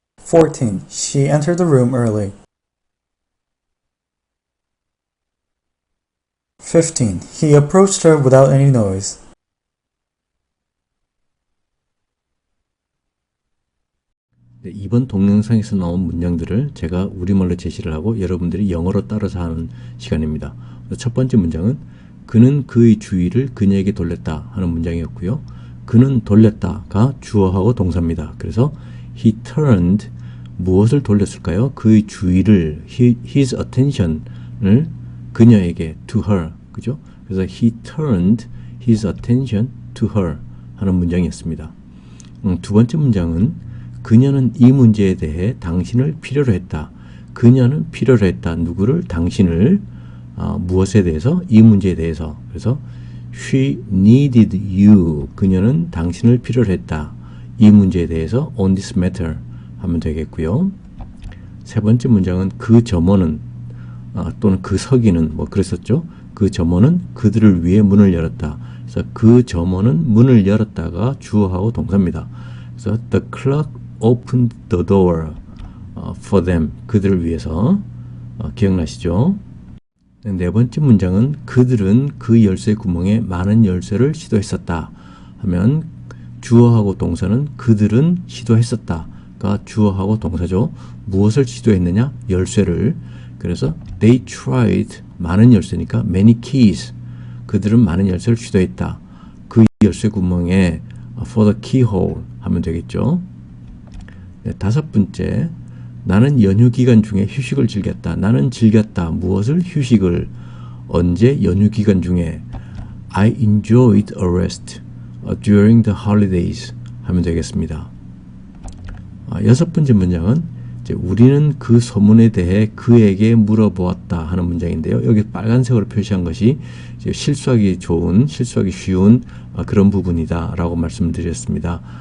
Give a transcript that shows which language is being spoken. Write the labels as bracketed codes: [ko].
[en] 14. She entered the room early. 15. He approached her without any noise. [ko] 네, 이번 동영상에서 나온 문장들을 제가 우리말로 제시를 하고 여러분들이 영어로 따라서 하는 시간입니다. 첫 번째 문장은 그는 그의 주의를 그녀에게 돌렸다 하는 문장이었고요. 그는 돌렸다가 주어하고 동사입니다. 그래서 [en] he turned [ko] 무엇을 돌렸을까요? 그의 주의를 [en] his attention [ko] 을 그녀에게 [en] to her [ko] 그죠? 그래서 [en] he turned his attention to her [ko] 하는 문장이었습니다. 두 번째 문장은 그녀는 이 문제에 대해 당신을 필요로 했다. 그녀는 필요로 했다. 누구를? 당신을 무엇에 대해서? 이 문제에 대해서. [en] 그래서 she needed you. [ko] 그녀는 당신을 필요로 했다. 이 문제에 대해서 [en] on this matter [ko] 하면 되겠고요. 세 번째 문장은 그 점원은 또는 그 서기는 뭐 그랬었죠. 그 점원은 그들을 위해 문을 열었다. 그래서 그 점원은 문을 열었다가 주어하고 동사입니다. 그래서 [en] the clerk opened the door for them. [ko] 그들을 위해서. 기억나시죠? 네 번째 문장은 그들은 그 열쇠 구멍에 많은 열쇠를 시도했었다 하면 주어하고 동사는 그들은 시도했었다가 주어하고 동사죠. 무엇을 시도했느냐? 열쇠를. 그래서 [en] they tried [ko] 많은 열쇠니까 [en] many keys. [ko] 그들은 많은 열쇠를 시도했다. 그 열쇠 구멍에 [en] for the keyhole [ko] 하면 되겠죠. 네, 다섯 번째, 나는 연휴 기간 중에 휴식을 즐겼다. 나는 즐겼다. 무엇을? 휴식을. 언제? 연휴 기간 중에. [en] I enjoyed a rest during the holidays [ko] 하면 되겠습니다. 여섯 번째 문장은 이제 우리는 그 소문에 대해 그에게 물어보았다 하는 문장인데요. 여기 빨간색으로 표시한 것이 이제 실수하기 쉬운 그런 부분이다 라고 말씀드렸습니다.